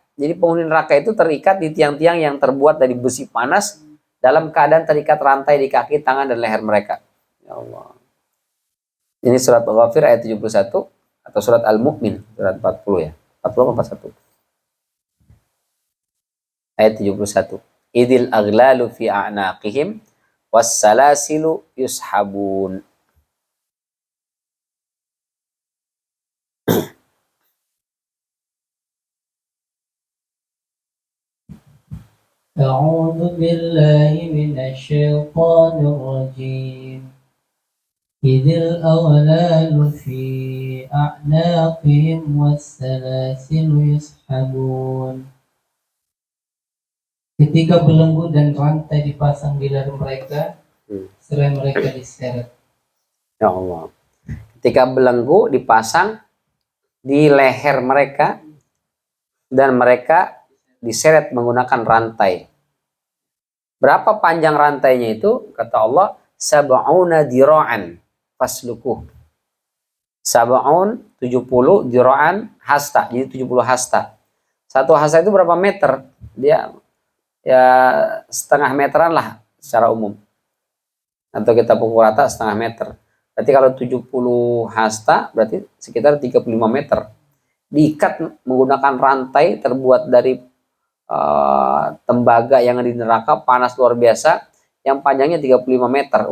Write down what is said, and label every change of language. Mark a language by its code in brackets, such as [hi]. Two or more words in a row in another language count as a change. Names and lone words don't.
[id] Jadi penghuni neraka itu terikat di tiang-tiang yang terbuat dari besi panas dalam keadaan terikat rantai di kaki, tangan, dan leher mereka. Ya Allah. Ini surat Al-Ghafir ayat 71. Atau surat Al-Mu'min, surat 40 ya. 40 apa 41? Ayat 71. [ar] إذ الأغلال في أعناقهم والسلاسل يسحبون. أعوذ بالله من الشيطان الرجيم. إذ الأغلال في أعناقهم والسلاسل يسحبون. [id] Ketika belenggu dan rantai dipasang di leher mereka, seraya mereka diseret. Ya Allah. Ketika belenggu dipasang di leher mereka dan mereka diseret menggunakan rantai. Berapa panjang rantainya itu? Kata Allah, [ar] سبعون ذراعا فاسلكوه. [id] Sab'un 70 dira'an hasta. Jadi 70 hasta. Satu hasta itu berapa meter? Dia ya setengah meteran lah secara umum. Atau kita pukul rata setengah meter. Berarti kalau 70 hasta berarti sekitar 35 meter. Diikat menggunakan rantai terbuat dari tembaga yang di neraka, panas luar biasa, yang panjangnya 35 meter.